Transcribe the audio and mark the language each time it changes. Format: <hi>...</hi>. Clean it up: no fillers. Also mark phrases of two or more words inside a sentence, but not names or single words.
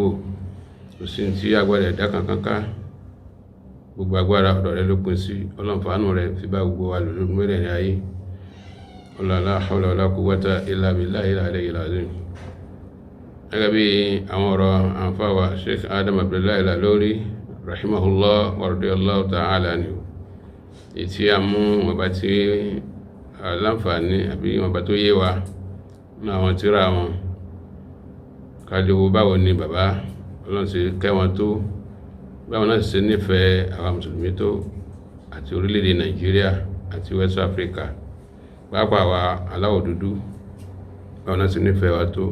<yo>Kò sí tí agbára ẹ̀dá kankan ká, gbogbo agbára ọ̀dọ̀ rẹ̀ ló pín sí. Ọlọ́run fàánù rẹ̀ fi bá gbogbo wa lòlú mẹ́rẹ̀ ní ayé.</yo> <ar>لا حول ولا قوة إلا بالله العلي العظيم.</ar> <yo>Gẹ́gẹ́ bí àwọn ọ̀rọ̀ àǹfààwà Sheikh Adam Abdullahi Al-Ilory</yo> <ar>رحمه الله ورضي الله تعالى عنه,</ar> <yo>ìtí a mú ọba tí aláǹfààní àbí ọba tó yé wa ní àwọn tírà wọn kájọwó báwo ni bàbá Ọlọ́run ṣe kẹ́ wọn tó, báwo náà ṣe nífẹ̀ẹ́ àwọn mùsùlùmí tó àti orílẹ̀-èdè Nàìjíríà àti West Africa pàápàá wa aláwọ̀ dúdú, báwo náà ṣe nífẹ̀ẹ́ wa tó.</yo>